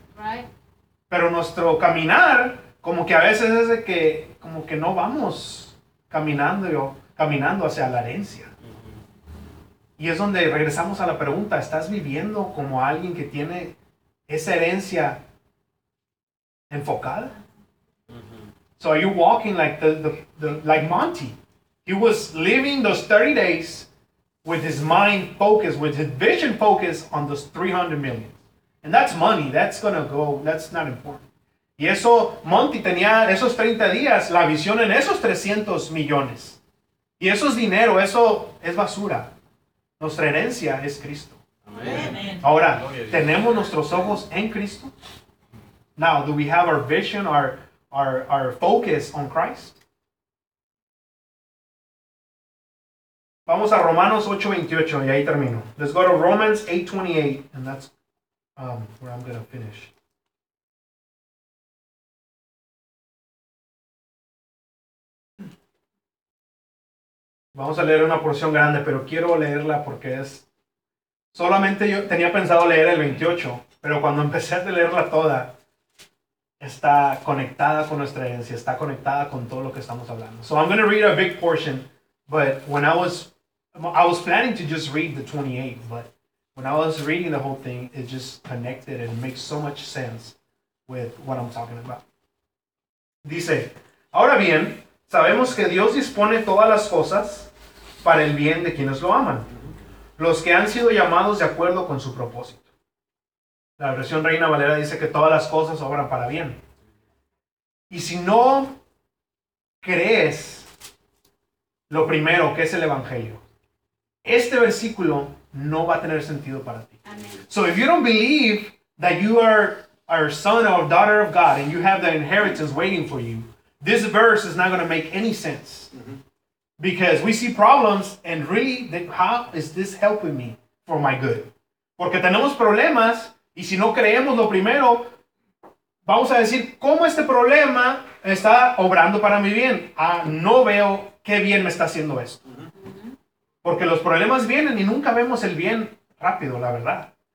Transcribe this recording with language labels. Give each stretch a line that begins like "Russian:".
English: Right.
Spanish: Pero nuestro caminar, como que a veces es de que, como que no vamos caminando hacia la herencia. Y es donde regresamos a la pregunta, ¿estás viviendo como alguien que tiene esa herencia enfocada?
English: So are you walking like like Monty? He was living those 30 days with his mind focused, with his vision focused on those 300 million. And that's money. That's going to go. That's not important.
Spanish: Y eso, Monty tenía esos 30 días, la visión en esos 300 millones. Y eso es dinero. Eso es basura. Nuestra herencia es Cristo. Amen. Ahora, ¿tenemos nuestros ojos en Cristo?
English: Now, do we have our vision, our focus on Christ?
Spanish: Vamos a Romanos 8:28 y ahí termino.
English: Let's go to Romans 8:28 and that's where I'm going to finish.
Spanish: Vamos a leer una porción grande, pero quiero leerla porque es... Solamente yo tenía pensado leer el 28, pero cuando empecé a leerla toda, está conectada con nuestra herencia, está conectada con todo lo que estamos hablando.
English: So I'm going to read a big portion, but when I was planning to just read the 28, but... When I was reading the whole thing, it just connected and makes so much sense with what I'm talking about.
Spanish: Dice, ahora bien, sabemos que Dios dispone todas las cosas para el bien de quienes lo aman, los que han sido llamados de acuerdo con su propósito. La versión Reina Valera dice que todas las cosas obran para bien. Y si no crees lo primero que es el Evangelio, este versículo no va a tener sentido para ti. Amen.
English: So if you don't believe that you are son or daughter of God and you have the inheritance waiting for you, this verse is not going to make any sense. Mm-hmm. Because we see problems and really, how is this helping me for my good?
Spanish: Porque tenemos problemas y si no creemos lo primero, vamos a decir, ¿cómo este problema está obrando para mi bien? Ah, no veo qué bien me está haciendo esto. Porque los problemas vienen y nunca vemos el bien rápido, la verdad.